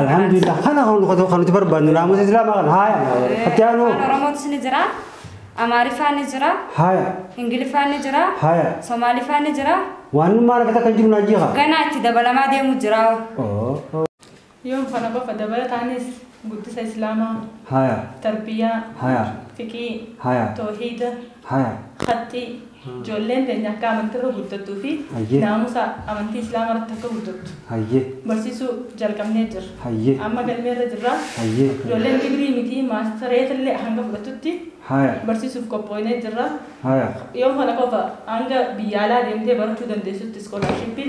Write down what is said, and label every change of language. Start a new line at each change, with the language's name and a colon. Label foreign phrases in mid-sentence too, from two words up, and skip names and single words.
Oromo: Alhamdulillah kana kan nuti barbaadnu naamusa islaamaa kana haya. Fakkiyaanoo. Afaan Oromootis ni jira. Amaariffaan ni jira. Haya. Ingiliffaan ni jira. Haya. Somaaliffaan ni jira. Waan maal akka kan jiru naajiha. Ganaa itti dabalamaa deemu jira. Yoom kana qofa dabalataanis guddisa islaamaa. Haya. Tarbiyyaa. Haya. Fiqii. Haya. Toohiida. Haya. Khaxxii. Ijoolleen teenya akka amantiirra guddattuu fi naamusa amantii islaamaa irratti akka guddattu. Hayyee. Barsiisuu jalqabnee jirra. Hayyee. Amma galmeerra jirra. Hayyee. Ijoolleen digrii miti maastareetillee hanga fudhatutti Haya. barsiisuuf qophoonee jirra. Haya. Yoom kana qofa hanga biyya alaa deemtee barachuu dandeessutti iskoolaarshiippii